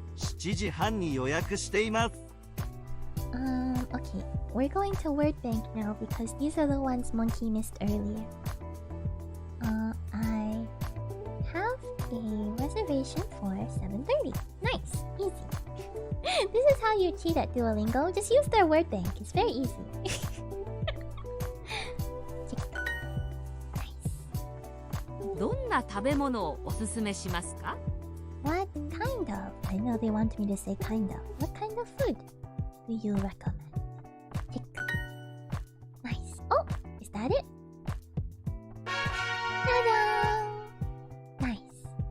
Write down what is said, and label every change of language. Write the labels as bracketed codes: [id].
[ja] 7時半に予約しています。 [en] Okay. We're going to word bank now because these are the ones Monkey missed earlier. I have a reservation for 7:30. Nice. Easy. This is how you cheat at Duolingo. Just use their word bank. It's very easy. Nice. [ja] どんな食べ物をおすすめしますか？ [en] What kind of? I know they want me to say kind of. What kind of food do you recommend? Tick. Nice. Oh, is that it? Ta-da! Nice.